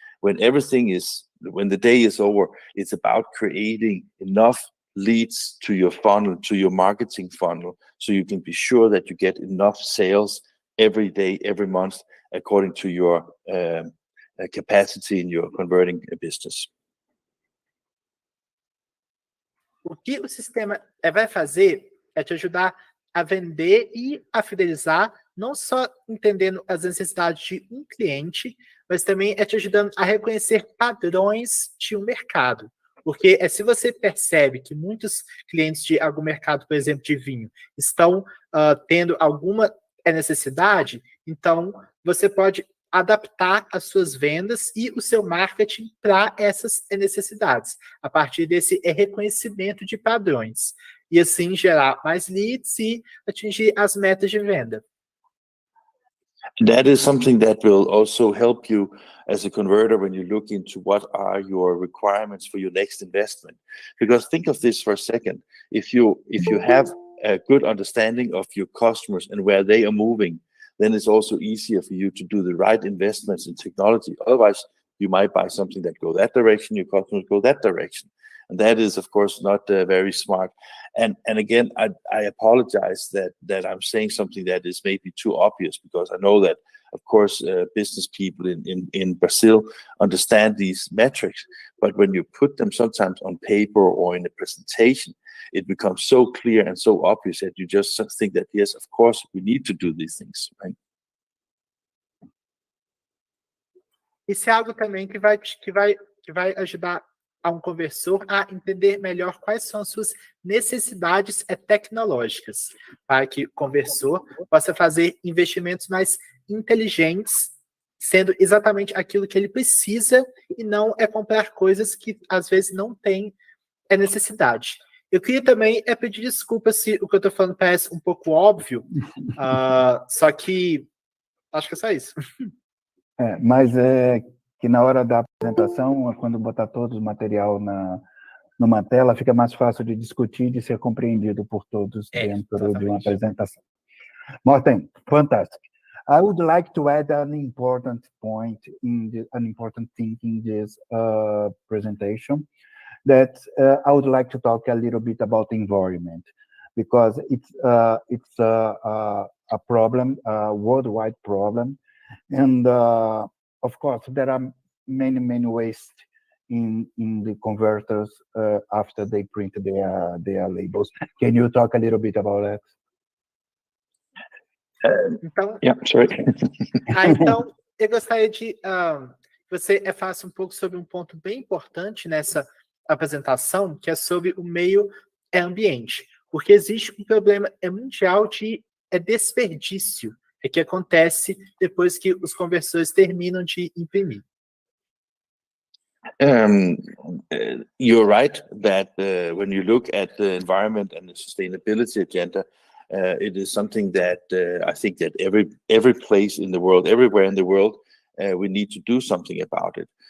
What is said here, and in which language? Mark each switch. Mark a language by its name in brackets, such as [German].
[English] When the day is over, it's about creating enough leads to your funnel, to your marketing funnel, so you can be sure that you get enough sales every day, every month, according to your capacity in your converting business. [Portuguese] O que o sistema vai fazer é te ajudar a vender e a fidelizar, não só entendendo as necessidades de um cliente, mas também te ajudando a reconhecer padrões de um mercado. Porque se você percebe que muitos clientes de algum mercado, por exemplo, de vinho, estão tendo alguma necessidade, então você pode adaptar as suas vendas e o seu marketing para essas necessidades, a partir desse reconhecimento de padrões. E assim gerar mais leads e atingir as metas de venda. [English] That is something that will also help you as a converter when you look into what are your requirements for your next investment. Because think of this for a second. If you have a good understanding of your customers and where they are moving, then it's also easier for you to do the right investments in technology. Otherwise, you might buy something that go that direction, your customers go that direction. and that is, of course, not very smart. And again, I apologize that I'm saying something that is maybe too obvious, because I know that, of course, business people in Brazil understand these metrics, but when you put them sometimes on paper or in a presentation, it becomes so clear and so obvious that you just think that, yes, of course, we need to do these things, right? [Portuguese] Isso é algo também que vai ajudar a um conversor a entender melhor quais são as suas necessidades tecnológicas, para que o conversor possa fazer investimentos mais inteligentes, sendo exatamente aquilo que ele precisa, e não comprar coisas que às vezes não tem necessidade. Eu queria também pedir desculpa se o que eu estou falando parece um pouco óbvio, só que acho que é só isso. Mas é que na hora da apresentação, quando botar todo o material numa tela, fica mais fácil de discutir e de ser compreendido por todos dentro de uma apresentação. [English] Morten, fantastic. I would like to add an important point an important thing in this presentation, that I would like to talk a little bit about the environment, because it's a problem, a worldwide problem, and of course there are many ways in the converters after they print their labels. Can you talk a little bit about that? [Portuguese] Então, [English] yeah, sorry. [Portuguese] Então, eu gostaria de que você falasse um pouco sobre um ponto bem importante nessa apresentação, que é sobre o meio ambiente, porque existe um problema mundial de desperdício que acontece depois que os conversores terminam de imprimir. [English] You're right that when you look at the environment and the sustainability agenda, it is something that I think that every place in the world, everywhere in the world, we need to do something about it.